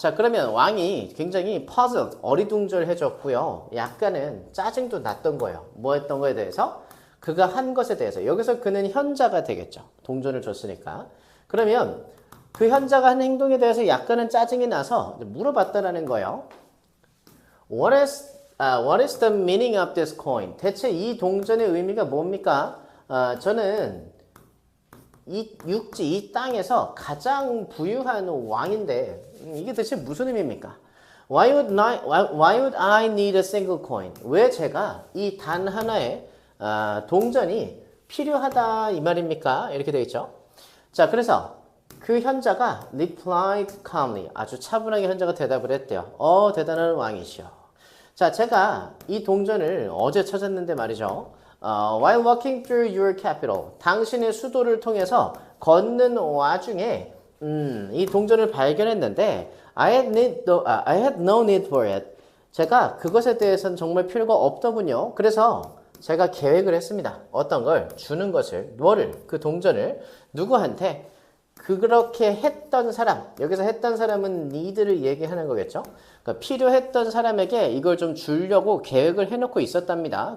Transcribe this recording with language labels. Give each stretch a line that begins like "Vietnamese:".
Korean: 자, 그러면 왕이 굉장히 puzzled, 어리둥절해졌고요. 약간은 짜증도 났던 거예요. 뭐 했던 거에 대해서? 그가 한 것에 대해서. 여기서 그는 현자가 되겠죠. 동전을 줬으니까. 그러면 그 현자가 한 행동에 대해서 약간은 짜증이 나서 물어봤다라는 거예요.
English: What is the meaning of this coin?
Korean: 대체 이 동전의 의미가 뭡니까? 저는 이 육지, 이 땅에서 가장 부유한 왕인데 이게 대체 무슨 의미입니까?
English: Why would I need a single coin?
Korean: 왜 제가 이 단 하나의 동전이 필요하다 이 말입니까? 이렇게 되어 있죠. 자, 그래서 그 현자가
English: replied calmly,
Korean: 아주 차분하게 현자가 대답을 했대요. 대단한 왕이시여. 자, 제가 이 동전을 어제 찾았는데 말이죠.
English: While walking through your capital,
Korean: 당신의 수도를 통해서 걷는 와중에 이 동전을 발견했는데
English: I had no need for it.
Korean: 제가 그것에 대해서는 정말 필요가 없더군요. 그래서 제가 계획을 했습니다. 어떤 걸? 주는 것을. 뭐를? 그 동전을 누구한테? 그렇게 했던 사람, 여기서 했던 사람은 need를 얘기하는 거겠죠. 그러니까 필요했던 사람에게 이걸 좀 주려고 계획을 해놓고 있었답니다.